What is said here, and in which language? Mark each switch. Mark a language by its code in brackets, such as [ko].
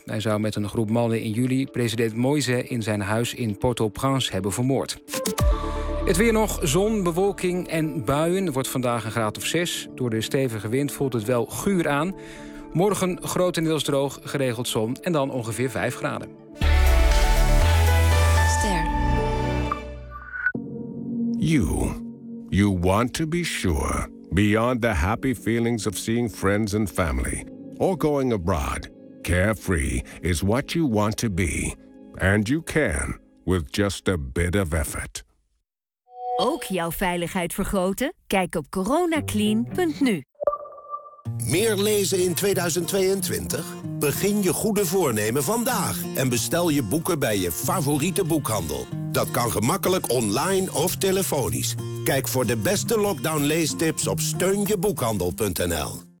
[nl] Hij zou met een groep mannen in juli president Moïse in zijn huis in Port-au-Prince hebben vermoord. Het weer nog, zon, bewolking en buien. Het wordt vandaag een graad of 6. Door de stevige wind voelt het wel guur aan. Morgen grotendeels droog, geregeld zon en dan ongeveer 5 graden. [en] You want to be sure, beyond the happy feelings of seeing friends and family, or going abroad, carefree is what you want to be. And you can, with just a bit of effort. [nl] Ook jouw veiligheid vergroten? Kijk op coronaclean.nu. Meer lezen in 2022? Begin je goede voornemen vandaag en bestel je boeken bij je favoriete boekhandel. Dat kan gemakkelijk online of telefonisch. Kijk voor de beste lockdown leestips op steunjeboekhandel.nl.